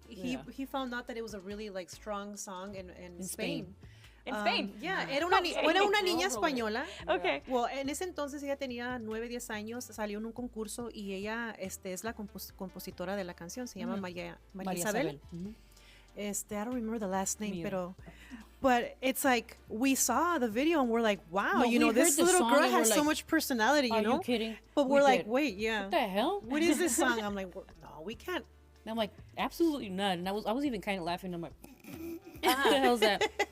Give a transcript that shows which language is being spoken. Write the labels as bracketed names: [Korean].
[English] Yeah, he found out that it was a really like strong song in Spain. In Spain? [Spanish] Yeah, era una niña española. [English] Okay. [Spanish] Well, en ese entonces ella tenía 9, 10 años, salió en un concurso y ella es la compositora de la canción, se llama María Isabel. [English] I don't remember the last name, but it's like we saw the video and we're like, wow, you know, this little girl has so much personality, you know? Are you kidding? But we're like, wait, yeah. What the hell? What is this song? I'm like, no, we can't. And I'm like, absolutely not. And I was even kind of laughing. I'm like, what the hell's that?